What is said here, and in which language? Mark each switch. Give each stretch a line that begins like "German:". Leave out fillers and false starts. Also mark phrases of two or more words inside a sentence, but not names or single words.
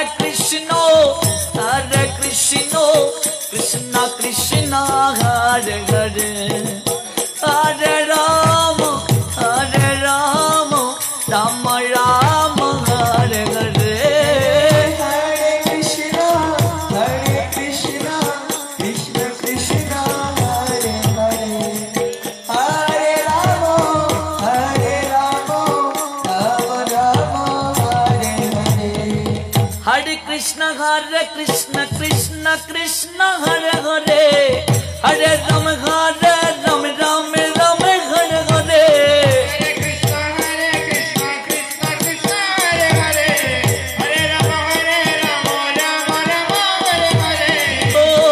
Sanskrit: কৃষ্ণ, হরে কৃষ্ণ, কৃষ্ণ কৃষ্ণ হরে হরে, হরে রাম, হরে রাম, রাম রাম হরে হরে। Hare Krishna, Krishna Krishna, Hare Hare, Hare Rama, Rama Rama, Hare Hare. हरे कृष्ण कृष्ण कृष्ण हरे हरे, हरे राम राम राम राम हरे हरे। Hare Krishna, Krishna Krishna, Hare Hare, Hare Rama, Rama Rama, Hare Hare. ओ